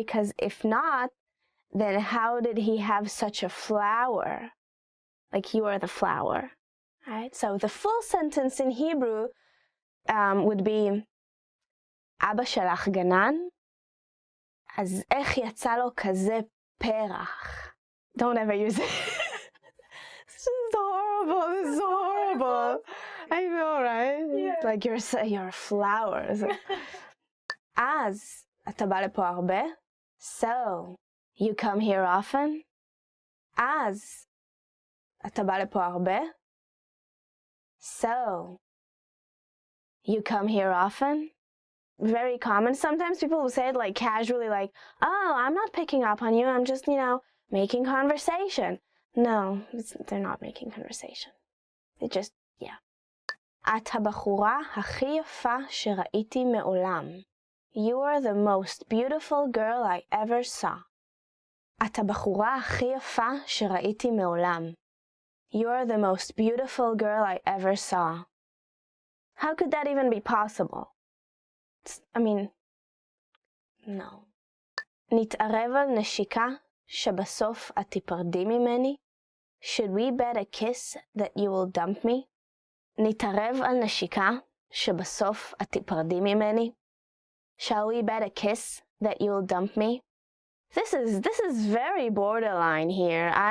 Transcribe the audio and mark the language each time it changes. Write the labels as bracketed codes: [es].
[en] Because if not, then how did he have such a flower? Like, you are the flower, right? So the full sentence in Hebrew would be, [he] אבא שלך גנן, אז איך יצא לו כזה פרח? [en] Don't ever use it. This is horrible. This is horrible. I know, right? Yeah. Like, you're a flower. [he] אז אתה בא לפה הרבה? [en] So, you come here often? [he] אז אתה בא לפה הרבה? [en] So, you come here often? Very common. Sometimes people will say it like casually, like, oh, I'm not picking up on you, I'm just, making conversation. No, they're not making conversation. They just, yeah. [he] את הבחורה הכי יפה שראיתי מעולם. [en] You are the most beautiful girl I ever saw. [he] את הבחורה הכי יפה שראיתי מעולם. [en] You are the most beautiful girl I ever saw. How could that even be possible? I mean, no. [he] נתערב על נשיקה שבסוף את תיפרדי ממני? [en] Should we bet a kiss that you will dump me? [he] נתערב על נשיקה שבסוף את תיפרדי ממני? [en] Shall we bet a kiss that you will dump me? This is very borderline here.